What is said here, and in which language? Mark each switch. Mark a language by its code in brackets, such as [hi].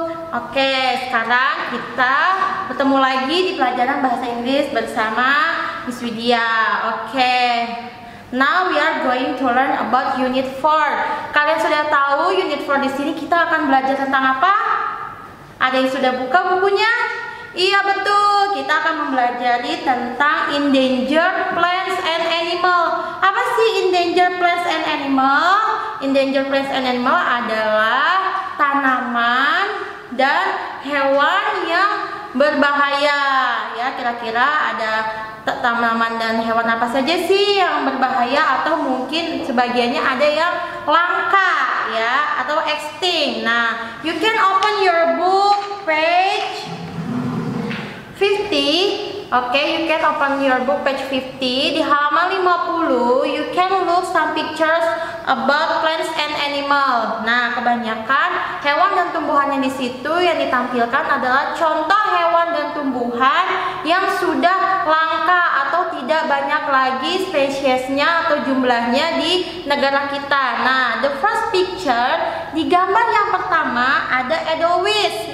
[id] Oke, sekarang kita bertemu lagi di pelajaran bahasa Inggris bersama Miss Widya. Oke. [en] Now we are going to learn about Unit 4. [id] Kalian sudah tahu Unit 4 di sini kita akan belajar tentang apa? Ada yang sudah buka bukunya? Iya betul, kita akan mempelajari tentang endangered plants and animal. Apa sih endangered plants and animal? Endangered plants and animal adalah tanaman dan hewan yang berbahaya. Ya, kira-kira ada tanaman dan hewan apa saja sih yang berbahaya, atau mungkin sebagiannya ada yang langka ya, atau extinct. [en] Nah, you can open your book page 50. Okay, you can open your book page 50. [id] Di halaman 50, [en] you can look some pictures about plants and animal. [id] Nah, kebanyakan hewan dan tumbuhannya di situ yang ditampilkan adalah contoh hewan dan tumbuhan yang sudah langka atau tidak banyak lagi spesiesnya atau jumlahnya di negara kita. Nah, [en] the first picture, [id] di gambar yang pertama ada edelweiss.